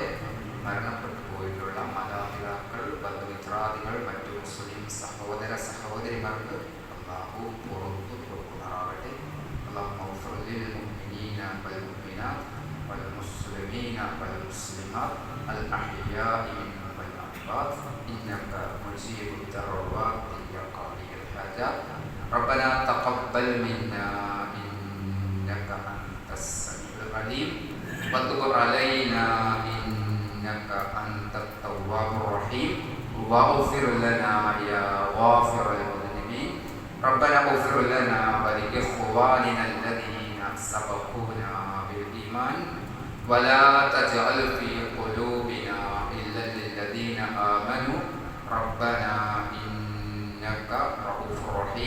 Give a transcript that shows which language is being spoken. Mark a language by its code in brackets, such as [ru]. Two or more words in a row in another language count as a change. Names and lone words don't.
[ml] മരണപ്പെട്ടു പോയിട്ടുള്ള മാതാപിതാക്കൾ, ബന്ധുമിത്രാദികൾ, മറ്റു മുസ്ലിം സഹോദര സഹോദരിമാർക്ക് അള്ളാഹു പുറത്തു കൊടുക്കുമാറാവട്ടെ. [ar] اللهم اغفر للمؤمنين والمؤمنات والمسلمين والمسلمات الأحياء منهم والأموات إنك مجيب الدعوات يا قاضي الحاجات. ربنا تقبل منا إنك أنت السميع العليم وتب علينا إنك أنت التواب الرحيم واغفر لنا يا غافر المذنبين. ربنا اغفر لنا ولإخواننا الذين سبقونا بالإيمان ولا تجعل في قلوبنا إلا للذين آمنوا ربنا إنك رؤوف رحيم.